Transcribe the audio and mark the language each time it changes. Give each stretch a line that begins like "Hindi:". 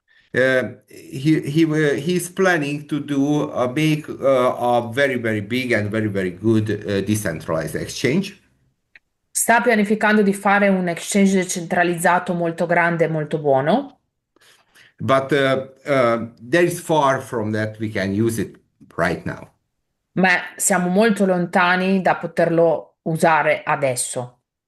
English: He's planning to do a big, a very big and very good decentralized exchange.
Italian: Sta pianificando di fare un exchange centralizzato molto grande e molto buono,
English: But there is far from that we can use it right now.
Italian: ma siamo molto lontani da poterlo usare adesso.